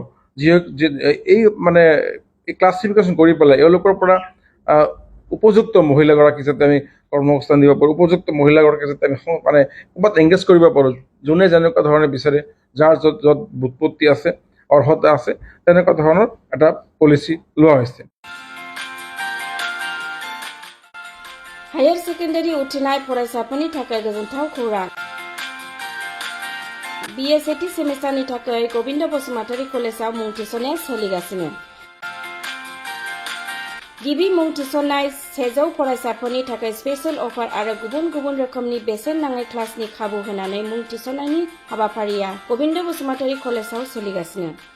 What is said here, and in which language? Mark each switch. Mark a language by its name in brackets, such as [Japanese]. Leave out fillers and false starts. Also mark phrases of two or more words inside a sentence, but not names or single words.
[Assamese] এই মানে এই ক্লাছিফিকেশ্যন কৰি পেলাই এওঁলোকৰ পৰা উপযুক্ত মহিলাগৰাকী যাতে আমি কৰ্মসংস্থান দিব পাৰোঁ, উপযুক্ত মহিলাগৰাকী যাতে আমি মানে ক'ৰবাত এংগেজ কৰিব পাৰোঁ, যোনে যেনেকুৱা ধৰণে বিচাৰে, যাৰ য'ত বুৎপত্তি আছে, অৰ্হতা আছে, তেনেকুৱা ধৰণৰ এটা পলিচি লোৱা হৈছে। [English] higher secondary [Bodo] उथ्रिनाय फरायसाफोरनि थाखाय गोजोनथाव खौरां। BA सेथि सेमिस्टारनि थाखाय गोविन्द बसुमतारी कलेजाव मुं थिसननाया सोलिगासिनो। गिबि मुं थिसननाय 100 फरायसाफोरनि थाखाय [English] special offer [Bodo] आरो गुबुन गुबुन रोखोमनि बेसेन नाङै क्लासनि खाबु होनानै मुं थिसननायनि हाबाफारिया गोविन्द बसुमतारी कलेजाव सोलिगासिनो।